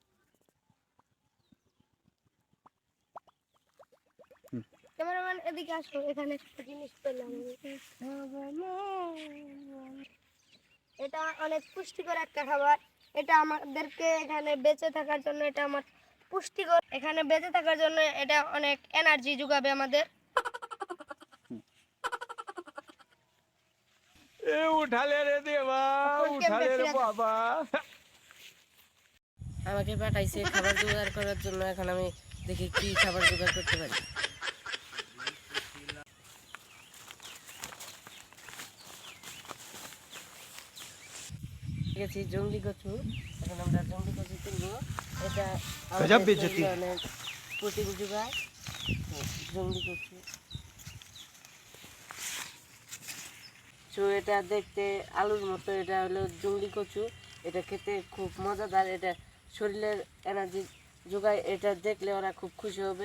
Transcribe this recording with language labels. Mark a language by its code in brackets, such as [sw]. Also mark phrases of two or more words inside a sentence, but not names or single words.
[bn] ক্যামেরাম্যান এদিকে আসো, এখানে একটা জিনিস পেলাম। এটা অনেক পুষ্টিকর একটা খাবার। এটা আমাদেরকে এখানে বেঁচে থাকার জন্য, এটা আমার পুষ্টিকর, এখানে বেঁচে থাকার জন্য এটা অনেক এনার্জি যোগাবে আমাদের। [hi] उठा ले रे देवा, उठा ले रे बाबा। [bn] আমাকে পাঠাইছে খাবার জোগাড় করার জন্য। এখন আমি দেখি কি খাবার জোগাড় করতে পারি। গেছি জঙ্গলি কচু। এখন আমরা জঙ্গলি কচু তুলবো। এটা [hi] गजब बेइज्जती। [bn] অনেক প্রোটিন যোগায়। জঙ্গলি কচু এটা দেখতে আলুর মতো। এটা হলো জঙ্গলি কচু। এটা খেতে খুব মজাদার। এটা শরীরের এনার্জি যোগায়। এটা দেখলে ওরা খুব খুশি হবে।